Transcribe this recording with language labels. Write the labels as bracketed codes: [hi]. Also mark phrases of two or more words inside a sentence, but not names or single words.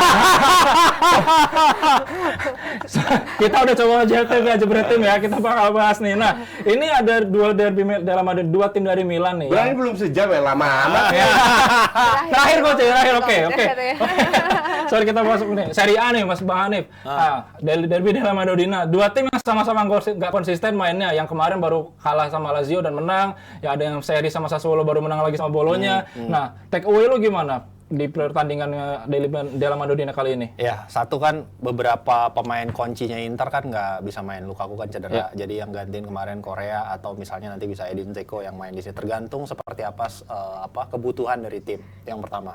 [id] Kita udah coba jebret tim ya, kita bakal bahas nih. Nah, ini ada dua Derby della Madonnina, dua tim dari Milan nih. Berani belum sejam ya, lama amat. Terakhir Coach, terakhir. Oke. Katanya. Sorry, kita masuk nih Serie A nih Mas Bang Hanif. Derby della Madonnina, dua tim yang sama-sama nggak konsisten mainnya. Yang kemarin baru kalah sama Lazio dan menang. Ya ada yang seri sama Sassuolo baru menang lagi sama Bologna. Nah, [en] take away [id] lu gimana di pertandingan della Madonnina kali ini? Ya, satu kan beberapa pemain kuncinya Inter kan nggak bisa main. Lukaku kan cedera. Jadi yang gantiin kemarin Korea atau misalnya nanti bisa Edin Dzeko yang main di sini. Tergantung seperti apa kebutuhan dari tim. Yang pertama.